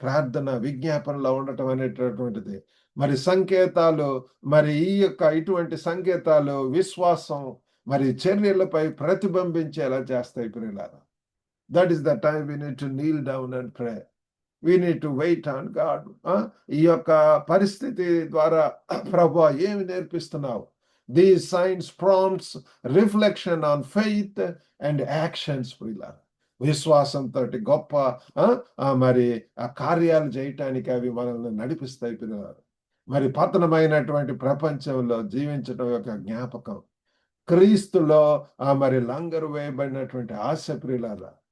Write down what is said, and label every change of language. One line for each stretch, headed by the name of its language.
Telugu: ప్రార్థన, విజ్ఞాపనలో ఉండటం అనేటటువంటిది. మరి సంకేతాలు, మరి ఈ యొక్క ఇటువంటి సంకేతాలు విశ్వాసం మరి చర్యలపై ప్రతిబింబించేలా చేస్తాయి ప్రియులారా.
English: That is the time we need to kneel down and pray. We need to wait on God.
Telugu: ఈ యొక్క పరిస్థితి ద్వారా ప్రభువా ఏమి నేర్పిస్తున్నావు?
English: These signs prompts reflection on faith and actions ప్రియులారా.
Telugu: విశ్వాసంతో గొప్ప మరి ఆ కార్యాలు చేయటానికి అవి మనల్ని నడిపిస్తాయి ప్రియులారా. మరి పతనమైనటువంటి ప్రపంచంలో జీవించడం యొక్క జ్ఞాపకం, క్రీస్తులో మరి లంగరు వేయబడినటువంటి ఆశ ప్రియులారా.